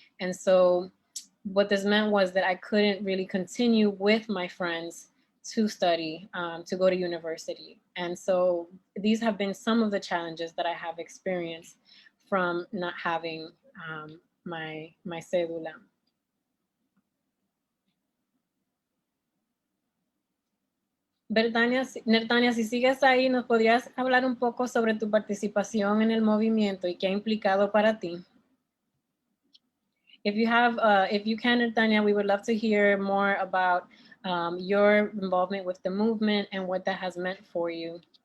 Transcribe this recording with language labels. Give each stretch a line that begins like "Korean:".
English: And so what this meant was that I couldn't really continue with my friends to study, to go to university. And so these have been some of the challenges that I have experienced from not having my cédula.
Spanish: Nertania, si sigues ahí, ¿nos podrías hablar un poco sobre tu participación en el movimiento y qué ha implicado para ti?
English: If you can, Nertania, we would love to hear more about your involvement with the movement and what that has meant for you.